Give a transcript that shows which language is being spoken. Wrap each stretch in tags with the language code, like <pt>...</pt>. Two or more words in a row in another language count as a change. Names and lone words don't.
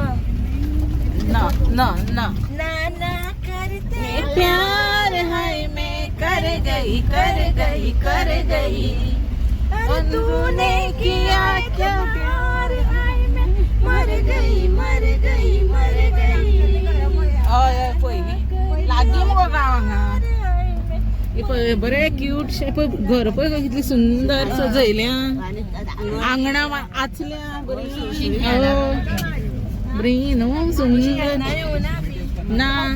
<hi>ना ना ना ना ना करते मैं प्यार है मैं कर गई कर गई और तूने किया क्या प्यार है मैं मर गई मर गई मर गई</hi> <kok>पळय लागी मगो गावांगा हे पळय बरे क्यूट शे पळय घर पळय कितली सुंदर सजयल्या आंगणा आचल्या बरी बरी न्हू सुंदर ना</kok>